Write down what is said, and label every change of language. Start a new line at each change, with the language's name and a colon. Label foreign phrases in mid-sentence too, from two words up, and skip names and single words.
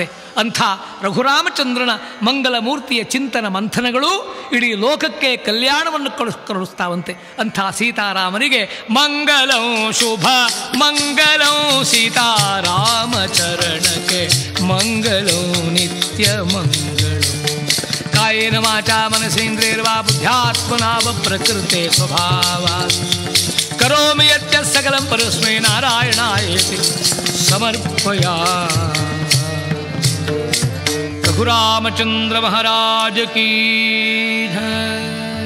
Kannada: ಅಂಥ ರಘುರಾಮಚಂದ್ರನ ಮಂಗಲ ಮೂರ್ತಿಯ ಚಿಂತನ ಮಂಥನಗಳು ಇಡೀ ಲೋಕಕ್ಕೆ ಕಲ್ಯಾಣವನ್ನು ಕರುಣಿಸ್ತಾವಂತೆ. ಅಂಥ ಸೀತಾರಾಮನಿಗೆ
Sanskrit: ಮಂಗಲಂ ಶುಭ ಮಂಗಲಂ ಸೀತಾರಾಮಚರಣಕ್ಕೆ ಮಂಗಲಂ ನಿತ್ಯ ಮಂಗಳಂ ಕಾಯೇನ ವಾಚಾ ಮನಸೇಂದ್ರಿಯರ್ವಾ ಬುದ್ಧ್ಯಾತ್ಮನಾ ವಾ ಪ್ರಕೃತೆ ಸ್ವಭಾವಾತ್ ಕರೋಮಿ ಯತ್ಯ ಸಕಲಂ ಪರಸ್ಮೈ ನಾರಾಯಣಾಯೇತಿ ಸಮರ್ಪಯಾಮಿ.
Hindi: रघुरामचंद्र महाराज की जय.